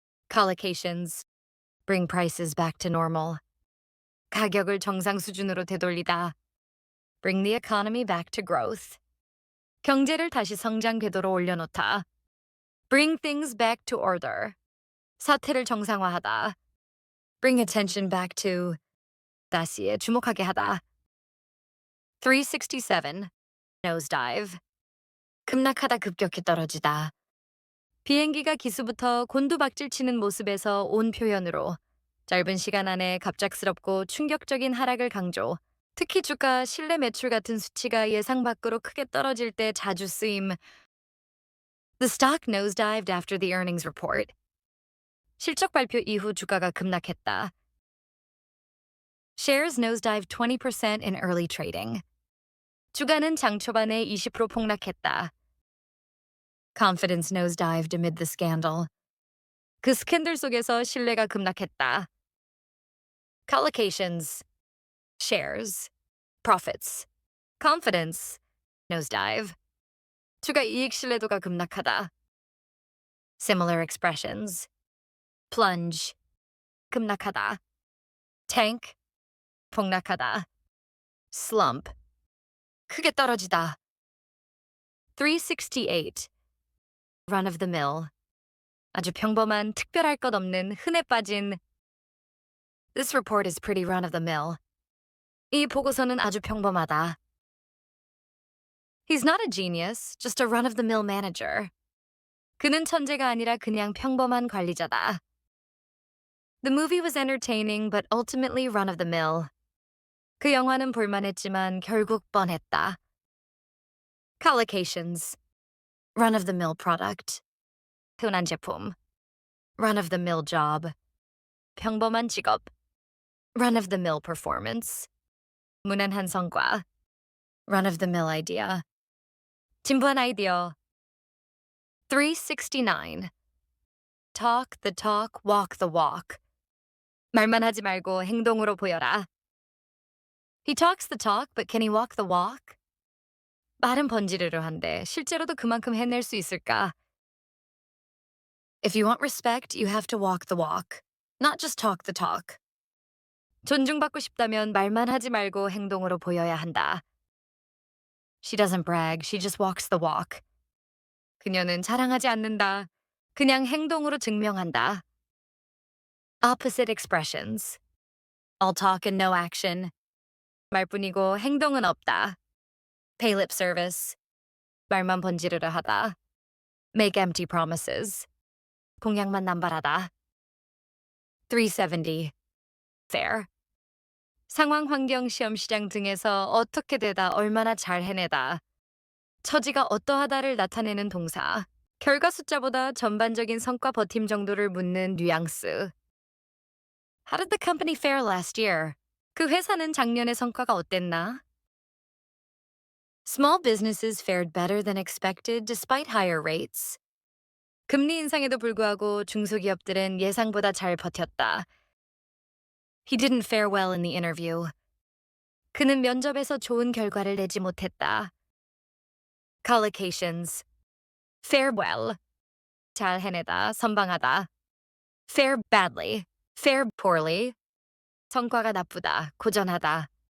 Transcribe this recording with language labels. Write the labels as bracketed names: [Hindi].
[English] Collocations. Bring prices back to normal. [Korean] 가격을 정상 수준으로 되돌리다. [English] Bring the economy back to growth. [Korean] 경제를 다시 성장 궤도로 올려놓다. [English] Bring things back to order. [Korean] 사태를 정상화하다. [English] Bring attention back to. [Korean] 다시에 주목하게 하다. [English] 367. Nosedive. [Korean] 급락하다 급격히 떨어지다. 비행기가 기수부터 곤두박질 치는 모습에서 온 표현으로 짧은 시간 안에 갑작스럽고 충격적인 하락을 강조. 특히 주가 실내 매출 같은 수치가 예상 밖으로 크게 떨어질 때 자주 쓰임. [English] The stock nosedived after the earnings report. [Korean] 실적 발표 이후 주가가 급락했다. [English] Shares nosedived 20% in early trading. [Korean] 주가는 장 초반에 20% 폭락했다. [English] Confidence nosedived amid the scandal. [Korean] 그 스캔들 속에서 신뢰가 급락했다. [English] Collocations. Shares. Profits. Confidence. Nosedive. [Korean] 주가 이익 신뢰도가 급락하다. [English] Similar expressions. Plunge. [Korean] 급락하다. [English] Tank. [Korean] 폭락하다. [English] Slump. [Korean] 크게 떨어지다. [English] 368. Run of the mill. [Korean] 아주 평범한 특별할 것 없는 흔해 빠진. [English] This report is pretty run of the mill. [Korean] 이 보고서는 아주 평범하다. [English] He's not a genius, just a run of the mill manager. [Korean] 그는 천재가 아니라 그냥 평범한 관리자다. [English] The movie was entertaining but ultimately run of the mill. [Korean] 그 영화는 볼만했지만 결국 뻔했다. [English] Collocations. Run of the mill product. [Korean] 흔한 제품. [English] Run of the mill job. [Korean] 평범한 직업. [English] Run of the mill performance. [Korean] 무난한 성과. [English] Run of the mill idea. [Korean] 진부한 아이디어. [English] 369. Talk the talk, walk the walk. [Korean] 말만 하지 말고 행동으로 보여라. [English] He talks the talk, but can he walk the walk? [Korean] 말은 번지르르 한데 실제로도 그만큼 해낼 수 있을까? [English] If you want respect, you have to walk the walk, not just talk the talk. [Korean] 존중받고 싶다면 말만 하지 말고 행동으로 보여야 한다. [English] She doesn't brag, she just walks the walk. [Korean] 그녀는 자랑하지 않는다. 그냥 행동으로 증명한다. [English] Opposite expressions. All talk and no action. [Korean] 말뿐이고 행동은 없다. [English] Pay lip service. [Korean] 말만 번지르르 하다. [English] Make empty promises. [Korean] 공약만 남발하다. [English] 370. Fair. [Korean] 상황, 환경, 시험, 시장 등에서 어떻게 되다 얼마나 잘 해내다. 처지가 어떠하다를 나타내는 동사. 결과 숫자보다 전반적인 성과 버팀 정도를 묻는 뉘앙스. [English] How did the company fare last year? [Korean] 그 회사는 작년의 성과가 어땠나? [English] Small businesses fared better than expected despite higher rates. [Korean] 금리 인상에도 불구하고 중소기업들은 예상보다 잘 버텼다. [English] He didn't fare well in the interview. [Korean] 그는 면접에서 좋은 결과를 내지 못했다. [English] Collocations. Fare well. [Korean] 잘 해내다, 선방하다. [English] Fare badly. Fare poorly. [Korean] 성과가 나쁘다, 고전하다.